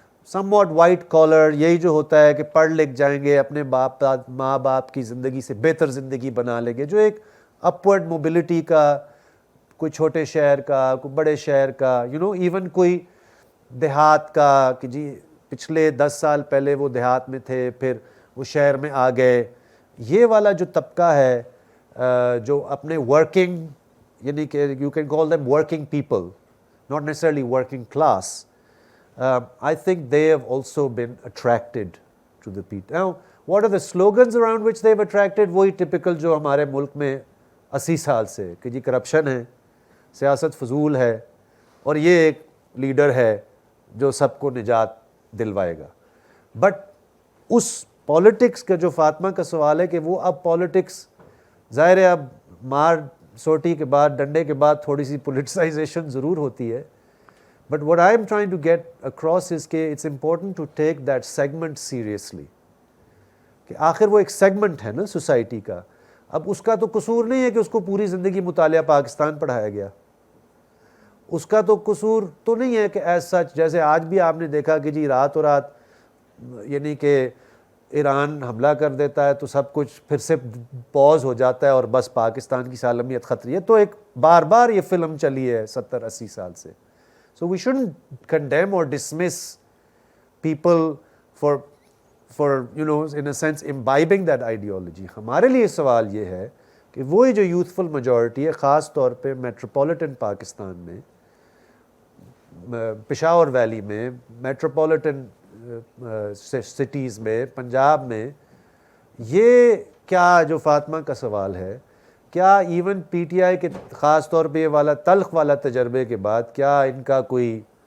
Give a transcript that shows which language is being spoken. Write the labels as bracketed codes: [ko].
[en] somewhat white collar, [ur] یہی جو ہوتا ہے کہ پڑھ لکھ جائیں گے, اپنے ماں باپ کی زندگی سے بہتر زندگی بنا لیں گے, جو ایک اپورڈ موبلٹی کا, کوئی چھوٹے شہر کا, کوئی بڑے شہر کا, ایون کوئی دیہات کا کہ جی پچھلے 10 سال پہلے وہ دیہات میں تھے پھر وہ شہر میں آ گئے, یہ والا جو طبقہ ہے جو اپنے ورکنگ, یعنی کہ [en] You can call them working people, not necessarily working class, I think they have also been attracted to the people. Now, what are the slogans around which they have attracted? [ur] وہی typical جو ہمارے ملک میں 80 سال سے کہ جی corruption ہے, سیاست فضول ہے, اور یہ ایک لیڈر ہے جو سب کو نجات دلوائے گا. بٹ اس پالیٹکس کا جو فاطمہ کا سوال ہے کہ وہ اب پالیٹکس ظاہر ہے اب مار سوٹی کے بعد, ڈنڈے کے بعد تھوڑی سی پولیٹیسائزیشن ضرور ہوتی ہے, but [en] what I am trying to get across is [ur] کہ [en] it's important to take that segment seriously, [ur] کہ آخر وہ ایک سیگمنٹ ہے نا سوسائٹی کا. اب اس کا تو قصور نہیں ہے کہ اس کو پوری زندگی مطالعہ پاکستان پڑھایا گیا, اس کا تو قصور تو نہیں ہے کہ [en] as such, [ur] جیسے آج بھی آپ نے دیکھا کہ جی راتوں رات یعنی کہ ایران حملہ کر دیتا ہے تو سب کچھ پھر سے پوز ہو جاتا ہے اور بس پاکستان کی سالمیت خطری ہے. تو ایک بار بار یہ فلم چلی ہے 70-80 سال سے. [en] So we shouldn't condemn or dismiss people for in a sense imbibing that ideology. [ur] ہمارے لیے سوال یہ ہے کہ وہی جو یوتھفل میجورٹی ہے خاص طور پہ میٹروپولیٹن پاکستان میں, پشاور ویلی میں, میٹروپولیٹن سٹیز میں, پنجاب میں, یہ کیا جو فاطمہ کا سوال ہے, کیا ایون پی ٹی آئی کے خاص طور پہ یہ والا تلخ والا تجربے کے بعد کیا ان کا کوئی